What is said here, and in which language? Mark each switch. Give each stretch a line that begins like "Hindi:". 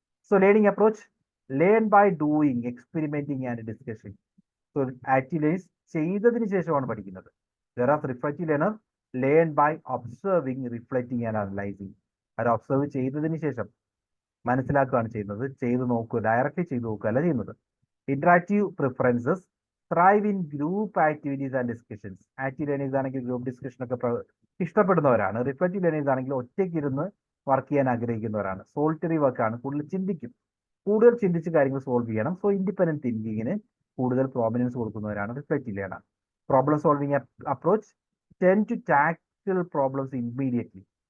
English: So learning approach learn by doing, experimenting and discussion. So active learners
Malayalam: ചെയ്തതിന് ശേഷമാണ് പഠിക്കുന്നത്.
English: Whereas reflective learner learn by observing, reflecting and analysing.
Malayalam: Our observe ചെയ്തതിന് ശേഷം മനസ്സിലാക്കുകയാണ് ചെയ്യുന്നത്. ചെയ്ത് നോക്കുക, ഡയറക്റ്റ്ലി ചെയ്ത് നോക്കുക അല്ല ചെയ്യുന്നത്.
English: Interactive preferences thrive in group activities and discussions.
Malayalam: Active learners ആണെങ്കിൽ ഗ്രൂപ്പ് ഡിസ്കഷൻ ഒക്കെ ഇഷ്ടപ്പെടുന്നവരാണ്. റിഫ്ലക്റ്റീവ് ലേണേഴ്സ് ആണെങ്കിൽ ഒറ്റയ്ക്ക് ഇരുന്ന് വർക്ക് ചെയ്യാൻ ആഗ്രഹിക്കുന്നവരാണ്. സോളിറ്ററി വർക്കാണ്, കൂടുതൽ ചിന്തിക്കും, കൂടുതൽ ചിന്തിച്ച് കാര്യങ്ങൾ സോൾവ് ചെയ്യണം. സോ ഇൻഡിപെൻഡന്റ് തിങ്കിങ്ങിന് കൂടുതൽ prominence കൊടുക്കുന്നവരാണ് reflective learner.
English: Problem solving approach tend to tackle problems immediately.